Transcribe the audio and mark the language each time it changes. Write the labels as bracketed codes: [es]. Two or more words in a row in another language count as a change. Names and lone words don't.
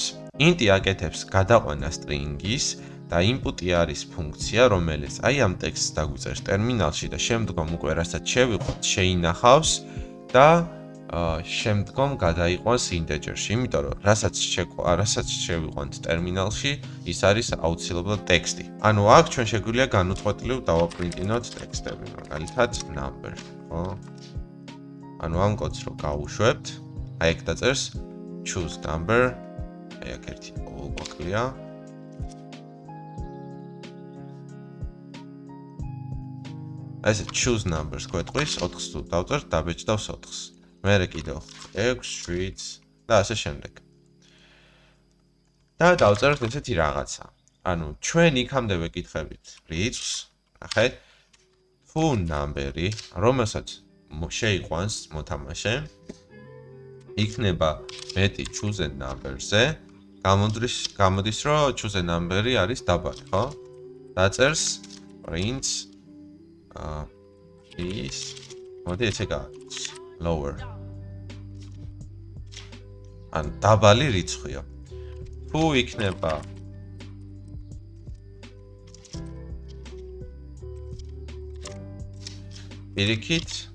[ka] int აკეთებს გადაყვანა string-ის და input-ი არის ფუნქცია, რომელიც აი ამ ტექსტს დაგვიწერს ტერმინალში და შემდგომ უკვე რასაც შევიყვანთ, შეინახავს და შემდგომ გადაიყვანს integer-ში, იმიტომ რომ რასაც შევიყვანთ ტერმინალში, ის არის აუცილებლად ტექსტი. ანუ აქ ჩვენ შეგვიძლია განუწყვეტლივ დავაპრინტინოთ ტექსტები, მაგალითად number, ხო? ანუ ამ კოდს რო გავუშვებთ, აი აქ დაწერს [en] choose number, [ka] აი აქ ერთი O გვაკლია. ესე [en] choose numbers [ka] გვეტყვის 4-ს თუ დავწერთ, დაბეჭდავს 4-ს. მერე კიდევ 6, 7 და ასე შემდეგ. და დავწერთ ესეთი რაღაცა. ანუ ჩვენ იქამდე ვეკითხებით რიცხვს, ნახეთ, თუ number-ი, რომელსაც შეიყვანს მოთამაშე, იქნება მეტი [en] choose a number- [ka] ზე, გამოდის, რომ [en] choose a number- [ka] ი არის დაბალი, ხო? დაწერს [en] print is [ka] მოდი ესე გააკეთოს lower. ან დაბალი რიცხვია. თუ იქნება პირიქით